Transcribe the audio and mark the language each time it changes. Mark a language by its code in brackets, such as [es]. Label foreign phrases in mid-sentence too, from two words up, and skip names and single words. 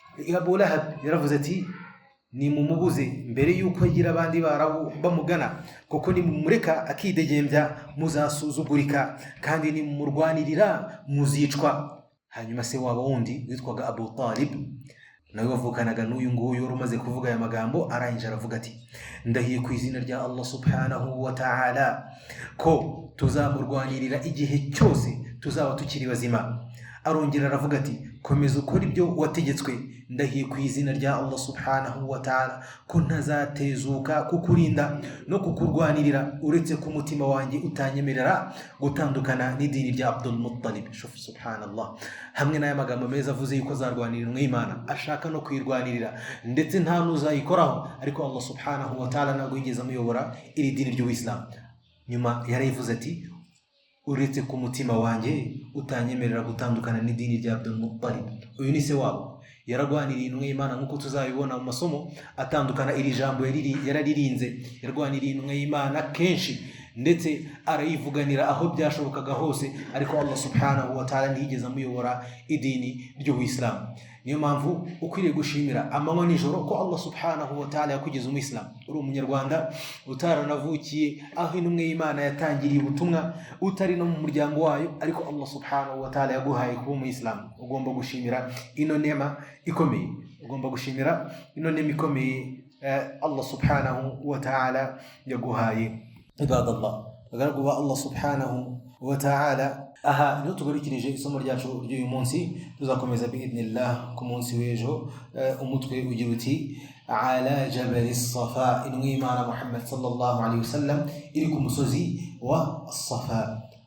[rw] Abu Lahab yaravuze ati nimumubuze mbere yuko agira abandi bamugana, kuko nimumureka akidegembya muzasuzugurika, kandi nimumurwanirira muzicwa. Hanyuma se waba wundi witwaga Abu Talib nawe wavukanaga n'uyu nguyu wari umaze kuvuga aya magambo, arangije aravuga ati ndahiye ku izina rya Allah [ar] سبحانه وتعالى [rw] ko tuzamurwanirira igihe cyose tuzaba tukiri bazima. Arongera aravuga ati komeza ukora ibyo wategetswe, ndahiye ku izina rya Allah [ar] سبحانه وتعالى [rw] ko ntazatezuka kukurinda no kukurwanirira uretse ku mutima wanjye utanyemerera gutandukana n'idini rya Abdul Muttalib. [ar] شوف سبحان الله, [rw] hamwe n'aya magambo meza avuze yuko azarwanirira Imana, ashaka no kwirwanirira ndetse nta n'uzayikoraho, ariko Allah [ar] سبحانه وتعالى [rw] ntabwo yigeze amuyobora iri dini ry'Ubuislamu. Nyuma yarayivuze ati uretse ku mutima wanjye utanyemerera gutandukana n'idini rya Abdul Muttalib. Uyu ni se wabo, yararwaniriye intumwa y'Imana nk'uko tuzabibona mu masomo atandukana. Iri jambo yararirinze, yarwaniriye intumwa y'Imana kenshi ndetse arayivuganira aho byashobokaga hose, ariko Allah [ar] سبحانه وتعالى [rw] ntiyigeze amuyobora idini ry'Ubuislamu. Niyo mpamvu ukwiriye gushimira amanywa nijoro ko Allah [ar] سبحانه وتعالى [rw] yakugize umuyisilamu. Uri umunyarwanda utaranavukiye aho intumwa y'Imana yatangiriye ubutumwa, utari no mu muryango wayo, ariko Allah [ar] سبحانه وتعالى [rw] yaguhaye kuba umuyisilamu. Ugomba gushimira ino nema ikomeye, ugomba gushimira ino nema ikomeye Allah [ar] سبحانه وتعالى [rw] yaguhaye. Ibadallah, bagaragu ba Allah [ar] سبحانه وتعالى, [rw] aha niho tugarukirije isomo ryacu ry'uyu munsi. Tuzakomeza biidhnillah ku munsi w'ejo. Umutwe ugira uti [ar] على جبل الصفا, [rw] intumwa y'Imana Muhammad [ar] صلى الله عليه وسلم [rw] iri ku musozi wa Safa.